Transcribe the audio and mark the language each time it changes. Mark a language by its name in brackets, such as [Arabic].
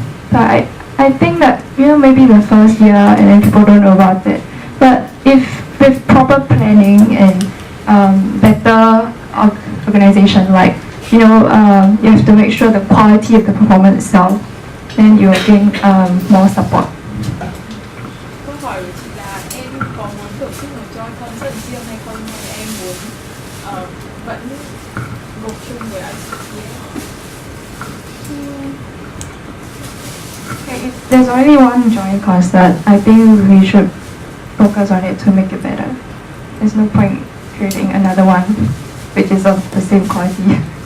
[English] But I think that, you know, maybe the first year and then people don't know about it. But if with proper planning and better organization, like, you know, you have to make sure the quality of the performance itself, then you will gain more support. [Vietnamese] Câu hỏi của chị là em có muốn tổ chức một Joy Concert riêng hay không, hay em muốn vẫn gộp chung với ICTF? [English] Okay, if there's only one joint concert, I think we should focus on it to make it better. There's no point creating another one which is of the same quality.